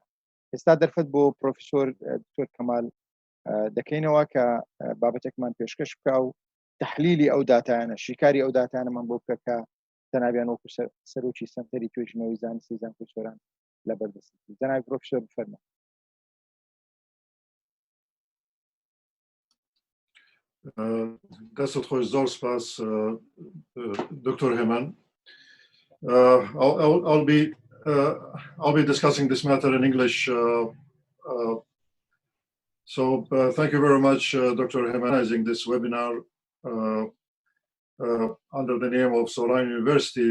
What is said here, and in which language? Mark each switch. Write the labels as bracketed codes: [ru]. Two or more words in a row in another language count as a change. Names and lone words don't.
[ckb] ئێستا دەرفەت بۆ پرۆفیسۆر دکتۆر کەمال دەکەینەوە کە بابەتێکمان پێشکەش بکە و تحلیلی ئەو داتایانە، شیکاری ئەو داتانەمان بۆ بکە کە جەنابیان وەکو سەرۆکی سەنتەری توێژنەوەی زانستی زانکۆی سۆران لەبەردەستی. جەنابی پرۆفیسۆر بفەرمە. دەستت خۆش، زۆر سپاس دکتۆر هێمان. [en] I'll be discussing this matter in English. So thank you very much, Dr. Heman, organizing this webinar under the name of Soran University.